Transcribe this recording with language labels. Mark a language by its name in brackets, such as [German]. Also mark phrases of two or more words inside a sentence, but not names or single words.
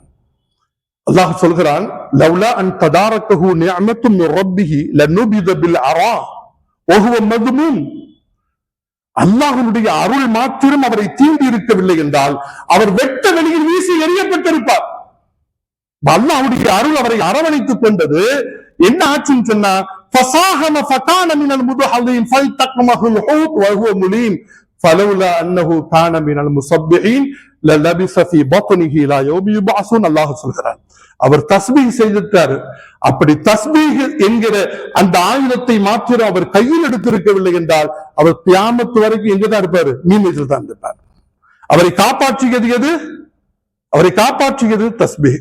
[Tamil] அல்லாஹ் சொல்கிறான், [Arabic] لولا أن تداركه نعمة من ربه لنبذ بالعراء وهو مذموم. [Tamil] அல்லாஹ்வுடைய அருள் மாத்திரம் அவரை தீண்டி இருக்கவில்லை என்றால் அவர் வெட்ட வெளியில் வீசி எறியப்பட்டிருப்பார். அல்லாஹ்வுடைய அருள் அவரை அரவணைத்துக் கொண்டது. என்ன ஆச்சுன்னு சொன்னா, [Arabic] فصاهم فكان من المدحضين فالتقمه الحوت وهو مليم فلولا انه كان من المسبحين للبث في بطنه الى يوم يبعثون. [Tamil] அல்லாஹ் சொல்கிறார், அவர் தஸ்பீஹ் செய்திருக்காரு. அப்படி தஸ்பீஹ் என்கிற அந்த ஆயுதத்தை மாத்திரம் அவர் கையில் எடுத்திருக்கவில்லை என்றால் அவர் கியாமத் வரைக்கும் எங்கதான் இருப்பாரு? மீன்வயிற்றில் தான் இருப்பார். அவரை காப்பாற்றியது எது? அவரை காப்பாற்றியது தஸ்பீஹ்.